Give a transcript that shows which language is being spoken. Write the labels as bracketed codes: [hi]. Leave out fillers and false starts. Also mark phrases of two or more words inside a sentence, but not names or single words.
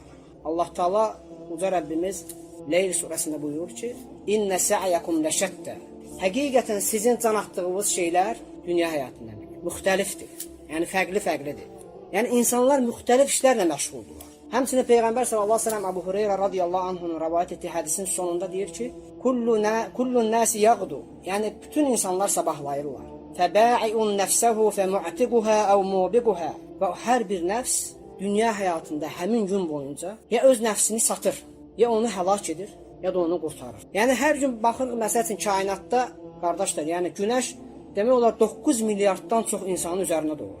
[az] Allah Taala uca Rəbbimiz Leyl surəsində buyurur ki: [ar] "إن سعيكم لشتى." [az] Həqiqətən sizin can atdığınız şeylər dünya həyatından müxtəlifdir. Yəni fərqli-fərqlidir. Yəni insanlar müxtəlif işlərlə məşğuldurlar. Həmçinin Peyğəmbər [ar] صلى الله عليه وسلم [az] Əbu Hüreyrə [ar] رضي الله عنه [az] rivayet etdiyi hədisin sonunda deyir ki: [ar] "كل الناس يغدو." [az] Yəni bütün insanlar sabahlayırlar. [ar] "فبائع نفسه فمعتقها أو موبقها." [az] Və hər bir nəfs dünya həyatında həmin gün boyunca ya öz nəfsini satır, ya onu həlak edir, ya da onu qurtarır. Yəni hər gün baxırıq məsəl üçün kainatda qardaşlar, yəni günəş demək olar 9 milyarddan çox insanın üzərinə doğur.